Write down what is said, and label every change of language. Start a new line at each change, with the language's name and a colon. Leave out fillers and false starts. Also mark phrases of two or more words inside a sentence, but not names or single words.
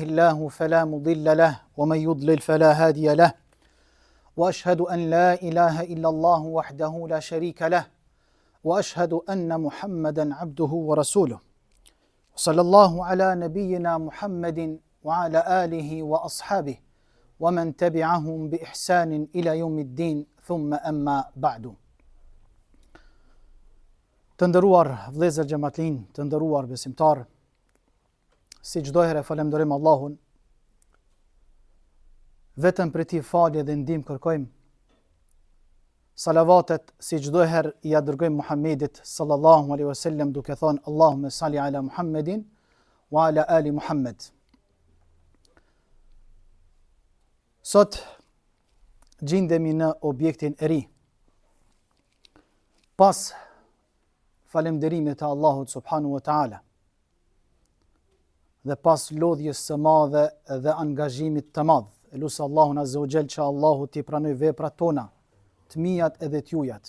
Arabic: الله فلا مضل له ومن يضلل فلا هادي له وأشهد أن لا إله إلا الله وحده لا شريك له وأشهد أن محمدا عبده ورسوله صلى الله على نبينا محمد وعلى آله وأصحابه ومن تبعهم بإحسان إلى يوم الدين ثم أما بعد.
Albanian: Të nderuar vëllezër xhamatlin, të nderuar besimtar, si çdo herë falenderojmë Allahun, vetëm për ti falje dhe ndihmë kërkojmë. Salavatet si çdo herë ja dërgojmë Muhammedit
Arabic: صلى الله عليه وسلم
Albanian: duke thënë
Arabic: اللهم صل على محمد وعلى آل محمد.
Albanian: Sot gjendemi në objektin e ri. Pas falënderimit të Allahut
Arabic: سبحانه وتعالى
Albanian: dhe pas lodhjes së madhe dhe angazhimit të madh, elusë Allahun
Arabic: عز وجل
Albanian: që Allahu t'i pranoj veprat tona, të mijat edhe t'jujat.